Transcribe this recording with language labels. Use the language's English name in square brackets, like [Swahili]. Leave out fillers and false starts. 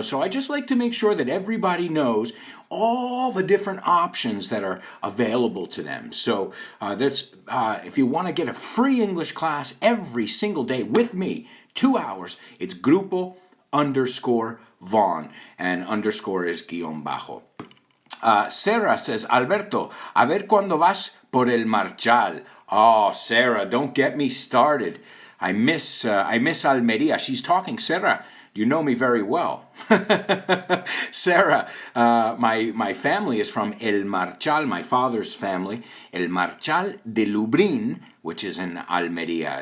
[English] So I just like to make sure that everybody knows all the different options that are available to them. So if you want to get a free English class every single day with me, 2 hours, it's grupo_Vaughn, and underscore is [Spanish] guión bajo. [English] Sarah says, [Spanish] Alberto, a ver cuándo vas por el Marchal. [English] Oh, Sarah, don't get me started. I miss Almeria. She's talking. Sarah, you know me very well. Sarah, my family is from El Marchal, my father's family. El Marchal de Lubrin, which is in Almeria.